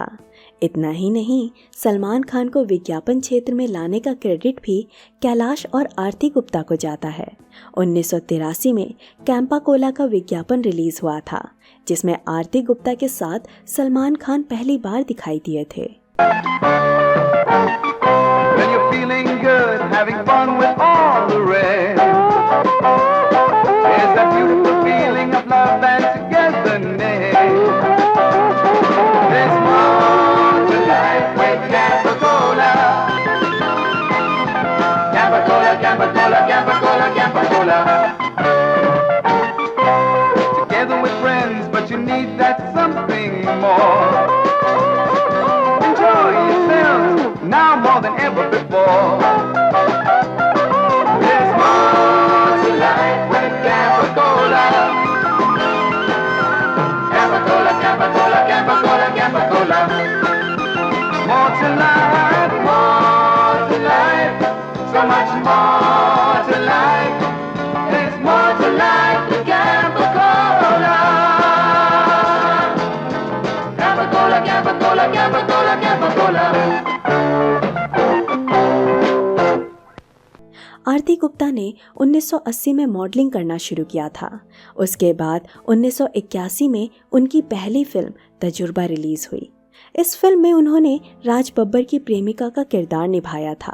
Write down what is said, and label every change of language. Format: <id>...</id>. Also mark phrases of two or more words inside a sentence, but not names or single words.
<hi>इतना ही नहीं, सलमान खान को विज्ञापन क्षेत्र में लाने का क्रेडिट भी कैलाश और आरती गुप्ता को जाता है। 1983 में कैंपा कोला का विज्ञापन रिलीज हुआ था, जिसमें आरती गुप्ता के साथ सलमान खान पहली बार दिखाई दिए थे।</hi> <en>When you're feeling good, having fun with all the rest, there's that beautiful feeling of love and togetherness. There's more to life with Campa Cola. Campa Cola, Campa Cola, Campa Cola, Campa Cola. Together with friends, but you need that something more. Enjoy yourselves now more than ever before. There's more to life with Campa Cola. Campa Cola, Campa Cola, Campa Cola, Campa Cola. More to life, so much more to life. There's more to life with Campa Cola. Campa Cola, Campa Cola, Campa Cola, Campa Cola.</en> <hi>आरती गुप्ता ने 1980 में मॉडलिंग करना शुरू किया था। उसके बाद 1981 में उनकी पहली फिल्म तजुर्बा रिलीज हुई। इस फिल्म में उन्होंने राज बब्बर की प्रेमिका का किरदार निभाया था।</hi>